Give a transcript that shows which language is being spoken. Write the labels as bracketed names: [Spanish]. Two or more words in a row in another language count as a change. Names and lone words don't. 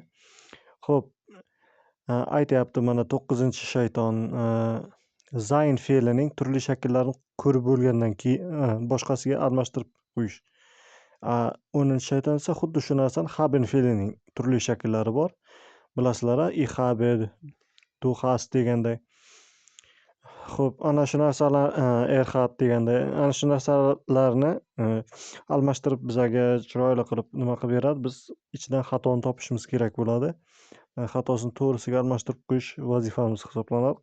[Uzbek] Xo'p, aytyapti mana 9-shayton zayn fe'lining turli shakllarini ko'rib bo'lgandan keyin boshqasiga almashtirib qo'yish. 10-shayton esa xuddi shu narsani haben fe'lining turli shakllari bor. Bilasizlar, [German] ich habe, du hast deganday. [Uzbek] Xo'p, ana shu narsalar erhat deganday, ana shu narsalarni almashtirib bizga chiroyli qilib nima qilib beradi. Biz ichidan xatoni topishimiz kerak bo'ladi. Xatosini to'g'risiga almashtirib qo'yish vazifamiz hisoblanadi.